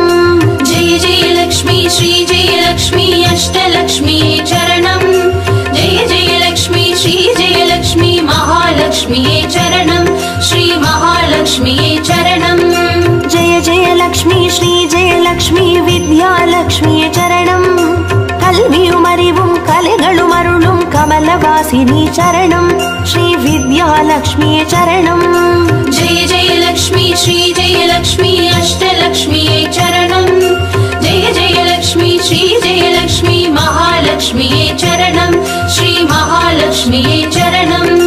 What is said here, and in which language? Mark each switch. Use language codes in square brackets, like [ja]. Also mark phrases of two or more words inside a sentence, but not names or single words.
[sa] जय जयलक्ष्मी श्रीजयलक्ष्मी अष्टलक्ष्मीये चरणं जय जयलक्ष्मी श्रीजयलक्ष्मी महालक्ष्मीये चरणं श्री महालक्ष्मीये चरणं जय जयलक्ष्मी श्रीजयलक्ष्मी विद्यालक्ष्मिये चरणं [ta] கல்வியும் அறிவும் கலைகளும் அருளும் கமலவாசினி சரணம் ஸ்ரீ வித்யாலக்ஷ்மியே சரணம் [sa] जय जयलक्ष्मी श्रीजयलक्ष्मी अष्टलक्ष्मीये चरणं जय जयलक्ष्मी श्रीजयलक्ष्मी महालक्ष्मीये चरणं श्री महालक्ष्मीये चरणं